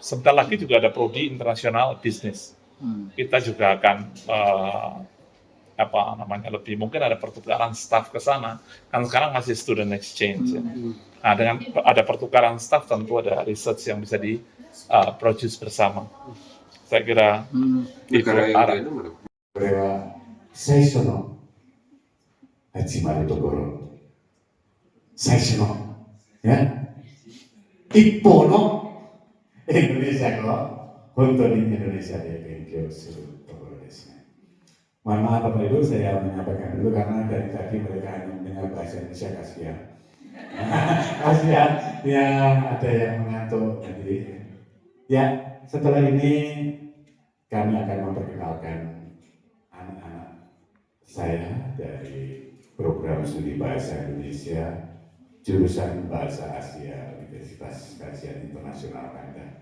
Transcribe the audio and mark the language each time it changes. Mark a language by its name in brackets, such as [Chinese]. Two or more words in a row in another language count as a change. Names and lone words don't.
[Indonesian] Sebentar lagi juga ada prodi internasional bisnis. Kita juga akan lebih mungkin ada pertukaran staff ke sana. Kan sekarang masih [English] student exchange. [Indonesian] Ya. Nah, dengan ada pertukaran staff tentu ada research yang bisa di produce bersama. Saya kira itu arah. [Japanese] これは最初の集まるところ、最初の、ね、一方のインドネシア語を本当にインドネシアで勉強するところですね。 [Indonesian] Mohon maaf Bapak Ibu, saya menyampaikan dulu karena dari tadi mereka hanya mendengar bahasa Indonesia, kasihan. Kasihan, yang ada yang mengantuk. Jadi, ya setelah ini kami akan memperkenalkan anak-anak saya dari program studi bahasa Indonesia jurusan Bahasa Asia Universitas Kajian Internasional Kanada.